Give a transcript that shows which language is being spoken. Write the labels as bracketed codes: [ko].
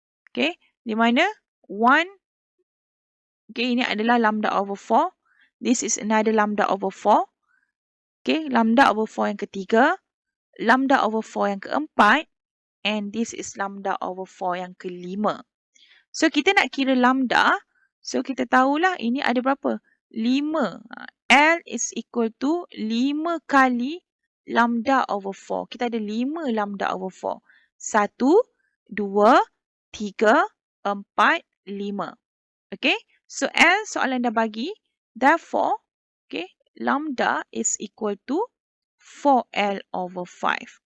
[ms] Okay, di mana 1, okay, ini adalah lambda over 4. [en] This is another lambda over 4. [ms] Okay, lambda over 4 yang ketiga. Lambda over 4 yang keempat. [en] And this is lambda over 4 [ms] yang kelima. So, kita nak kira lambda. So, kita tahulah ini ada berapa? 5. [en] L is equal to 5 [ms] kali [en] lambda over 4. [ms] Kita ada 5 lambda over 4. 1, 2, 3, 4, 5. Okay. So, L soalan dah bagi. [en] Therefore, okay, lambda is equal to 4L over 5.